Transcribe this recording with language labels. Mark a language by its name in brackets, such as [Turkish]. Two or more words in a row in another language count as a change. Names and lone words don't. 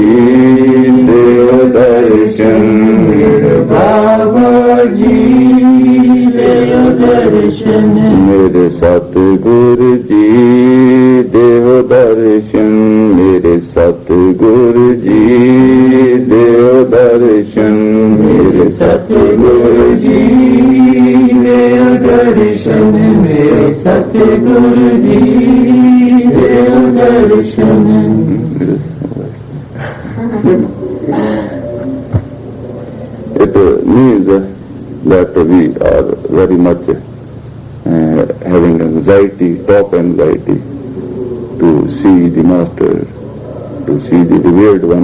[Hindi] देव दर्शन मेरे बाबा जी, देव दर्शन मेरे सतगुरु जी, देव दर्शन मेरे सतगुरु जी, देव दर्शन मेरे सतगुरु जी, देव दर्शन मेरे सतगुरु जी, देव दर्शन [English] It means that we are very much having anxiety, top anxiety, to see the Master, to see the revered one.